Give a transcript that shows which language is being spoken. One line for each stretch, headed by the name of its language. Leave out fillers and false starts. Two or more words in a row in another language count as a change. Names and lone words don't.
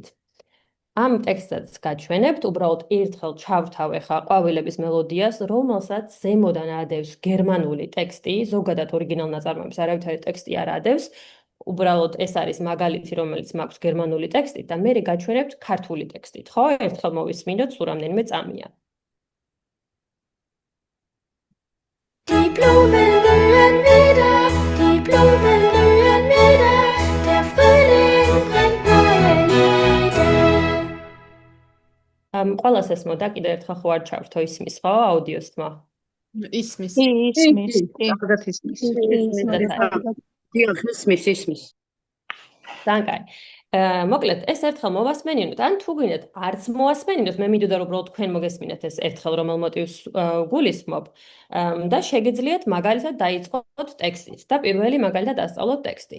Georgian: ამ ტექსტსაც გაჩვენებთ, უბრალოდ ერთხელ ჩავრთავ ახლა ყვავილების მელოდიას, რომელსაც ზემოდან ადევს გერმანული ტექსტი, ზოგადად ორიგინალ ნაწარმოებს არავითარი ტექსტი არ ადევს. უბრალოდ ეს არის მაგალითი, რომელიც მაქვს გერმანული ტექსტით და მე გაჩვენებთ ქართული ტექსტით, ხო? ერთხელ მოვისმინოთ, სულ რამდენიმე წამია.
German: Die Blumen blühen wieder, die Blumen blühen wieder, der Frühling bringt neue Lieder.
Georgian: ყველას ესმოდა, კიდევ ერთხელ ხო არ ჩავრთო ისმის, ხო? აუდიოს თმა. ისმის. კარგად ისმის. ისმის.
German: Danke.
Georgian: მოკლედ, ეს ერთხელ მოვასმენინოთ, ან თუ გინდათ არც მოვასმენინოთ, მე მინდოდა რომ უბრალოდ თქვენ მოგესმინათ ეს ერთხელ რომელ მოტივს გულისხმობ და შეგიძლიათ მაგალითად დაიწყოთ ტექსტით და პირველი მაგალითად ასწავლოთ ტექსტი.